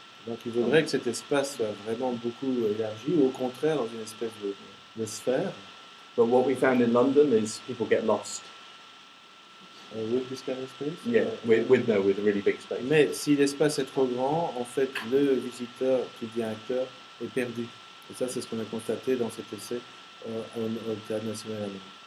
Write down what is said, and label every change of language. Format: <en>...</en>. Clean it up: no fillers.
<fr>Donc il faudrait que cet espace soit vraiment beaucoup élargi, ou au contraire dans une espèce de sphère.</fr> <en>But what we found in London is people get lost. With this kind of space? Yeah, with a really big space.</en> <fr>Mais si l'espace est trop grand, en fait, le visiteur qui devient acteur est perdu. Et ça, c'est ce qu'on a constaté dans cet essai au Théâtre National Allemand.</fr>